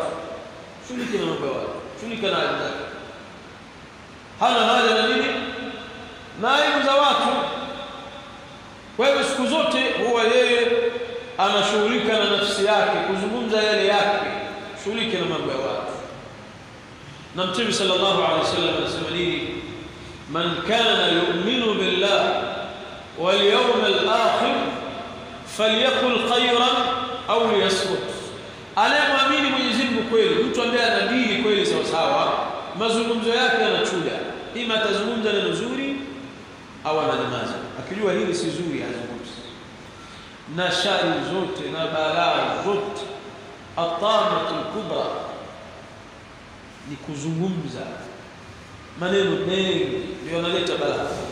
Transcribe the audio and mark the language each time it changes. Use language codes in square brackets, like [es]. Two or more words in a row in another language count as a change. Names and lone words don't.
[sw] Shughulika na mambo ya watu, shughulika na aibu zake, hana haja na nini na aibu za watu. Kwa hivyo siku zote huwa yeye anashughulika na nafsi yake, kuzungumza yale yake, shughulika na mambo ya watu. Na Mtume [ar] صلى الله عليه وسلم [sw] anasema nini? [ar] من كان يؤمن بالله واليوم الآخر فليقل خيرا أو ليصمت. [sw] Anayemwamini Mwenyezi Mungu kweli, mtu ambaye ana dini kweli sawa sawa, mazungumzo yake yanachuja, ima atazungumza neno zuri au ananyamaza, akijua hili si zuri azungumze. Na shari zote na balaa zote, [ar] الطامة الكبرى [sw] ni kuzungumza maneno mengi, ndio yanaleta balaa.